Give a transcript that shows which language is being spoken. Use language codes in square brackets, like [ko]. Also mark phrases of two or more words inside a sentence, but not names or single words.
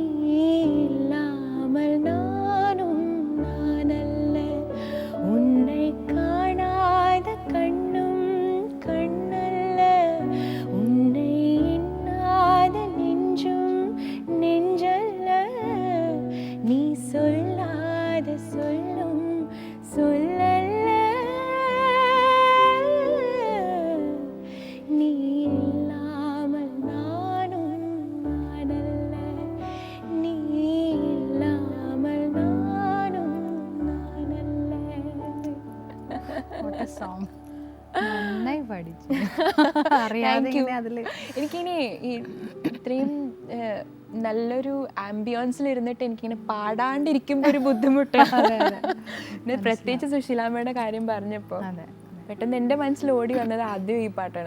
[ta] இல்லாமல் நானும் நானல்ல, உன்னை காணாத கண்ணும் கண்ணல்ல, உன்னை எண்ணாத நெஞ்சும் நெஞ்சல்ல, நீ சொல்லாத சொல்லும் சொல்லல்ல, நீ இல்லாமல் நானும் நானல்ல, நீ இல்லாமல் நானும் நானல்ல. [ml] നന്നായി പഠിച്ചു. അറിയാതെ എനിക്കിനി ഇത്രയും നല്ലൊരു ആംബിയൻസിൽ ഇരുന്നിട്ട് എനിക്കിങ്ങനെ പാടാണ്ടിരിക്കുമ്പോൾ ഒരു ബുദ്ധിമുട്ടാണ്. പ്രത്യേകിച്ച് സുശീലാമ്മയുടെ കാര്യം പറഞ്ഞപ്പോൾ പെട്ടെന്ന് എൻ്റെ മനസ്സിൽ ഓടി വന്നത് ആദ്യം ഈ പാട്ടാണ്.